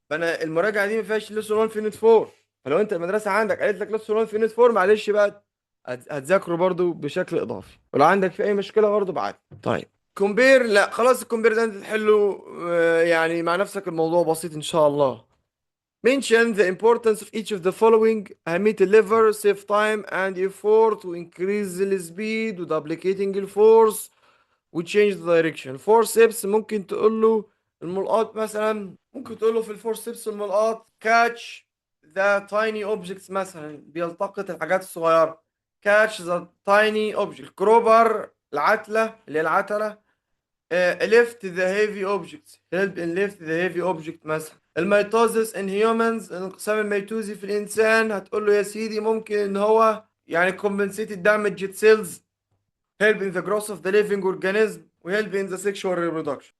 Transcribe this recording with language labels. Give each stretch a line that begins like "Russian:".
Arabic: فانا المراجعه دي ما فيهاش ليسون 1 في يونت 4، فلو انت المدرسه عندك قالت لك ليسون 1 في يونت 4 معلش بقى هتذاكره برضه بشكل اضافي، ولو عندك في اي مشكله برضه ابعت. طيب كومبير، لا خلاص الكومبير ده انت تحله يعني مع نفسك، الموضوع بسيط ان شاء الله.
English: Mention the importance of each of the following.
Arabic: أهمية الليفر
English: save time and effort وincrease the speed وduplicating الفورس وchange the direction.
Arabic: forceps ممكن تقول له الملقاط مثلا، ممكن تقول له في الفورسبس الملقاط
English: catch the tiny objects
Arabic: مثلا، بيلتقط الحاجات الصغيرة.
English: catch the tiny object.
Arabic: كروبر العتلة اللي هي العتلة.
English: lift the heavy objects. help in lift the heavy object
Arabic: مثلا. الميتوزس in humans، الانقسام الميتوزي في الإنسان، هتقول له يا سيدي ممكن إن هو يعني
English: compensated damaged cells. help in the growth of the living organism و help in the sexual reproduction.